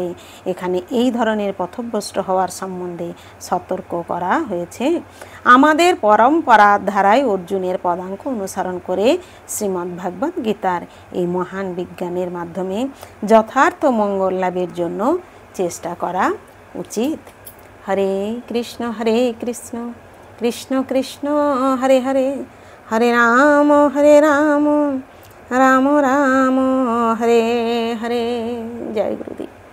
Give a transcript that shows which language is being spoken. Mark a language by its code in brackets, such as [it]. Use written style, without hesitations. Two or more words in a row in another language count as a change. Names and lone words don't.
[bn] এখানে এই ধরনের পথভ্রষ্ট হওয়ার সম্বন্ধে সতর্ক করা হয়েছে। আমাদের পরম্পরার ধারায় অর্জুনের পদাঙ্ক অনুসরণ করে শ্রীমদ্ ভাগবত গীতার এই মহান বিজ্ঞানের মাধ্যমে যথার্থ মঙ্গল লাভের জন্য চেষ্টা করা উচিত। [hi] हरे कृष्ण कृष्ण कृष्ण हरे हरे, हरे राम राम राम हरे हरे। जय गुरुदेव।